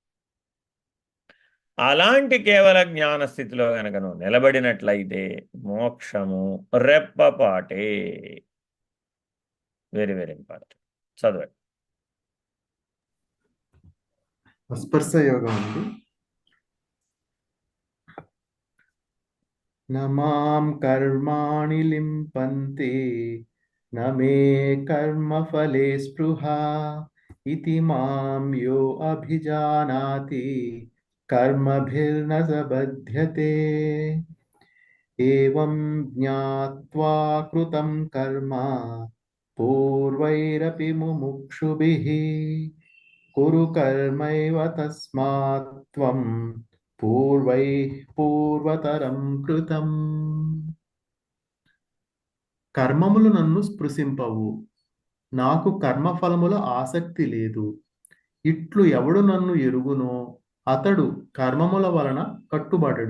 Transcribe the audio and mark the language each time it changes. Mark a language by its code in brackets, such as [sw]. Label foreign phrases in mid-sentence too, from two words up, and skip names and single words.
[te] అలాంటి కేవల జ్ఞాన స్థితిలో కనుక నువ్వు నిలబడినట్లయితే మోక్షము రెప్పపాటే. [en] very very important. చదవండి. [te] స్పర్శ యోగం అండి. [sa] न मां कर्माणि लिम्पन्ते न मे कर्मफले स्पृहा इति मां यो अभिजानाति कर्मभिर्न स बध्यते एवं ज्ञात्वा कृतं कर्म पूर्वैरपि मुमुक्षुभिः कुरु कर्मैव तस्मात् त्वं పూర్వతరం కృతం. [te] కర్మములు నన్ను స్పృశింపవు, నాకు కర్మఫలముల ఆసక్తి లేదు. ఇట్లు ఎవడు నన్ను ఎరుగునో అతడు కర్మముల వలన కట్టుబడడు.